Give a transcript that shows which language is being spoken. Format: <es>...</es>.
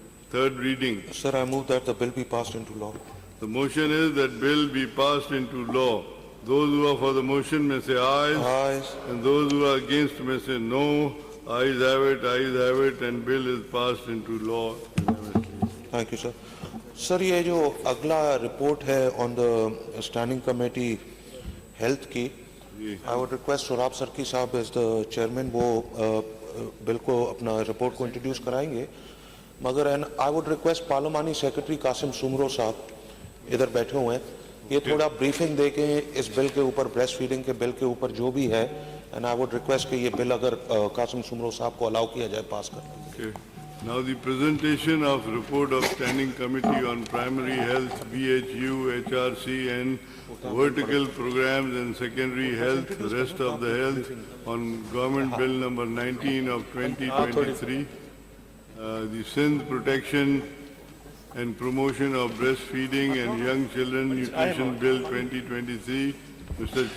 <en>Third reading. Sir, I move that the bill be passed into law. The motion is that bill be passed into law. Those who are for the motion may say aye. Ayes. And those who are against may say no. Ayes have it, and bill is passed into law. Thank you, sir.</en> <hi>Sir, ये जो अगला report है</hi> <en>on the standing committee health</en> <hi>की,</hi> <en>I would request</en> <hi>सुराब सरकी साहब</hi> <en>as the chairman</en> <hi>वो bill को अपना रिपोर्ट को इंट्रोड्यूस कराएंगे, मगर</hi> <en>and I would request</en> <hi>पार्लिमानी secretary Qasim Soomro साहब इधर बैठे हुए हैं, ये थोड़ा ब्रीफिंग दे के इस बिल के ऊपर, ब्रेस्ट फीडिंग के बिल के ऊपर जो भी है, एंड आई वुड रिक्वेस्ट कि ये बिल अगर कासिम सुमरो साहब को अलाउ किया जाए पास करने।</hi> <en>Now the presentation of report of Standing Committee on Primary Health, BHU, HRC and vertical programs and secondary health, the rest of the health on Government Bill number 19 of 2023, the Sindh Protection and Promotion of Breastfeeding and Young Children Nutrition Bill 2023. Mr.</en>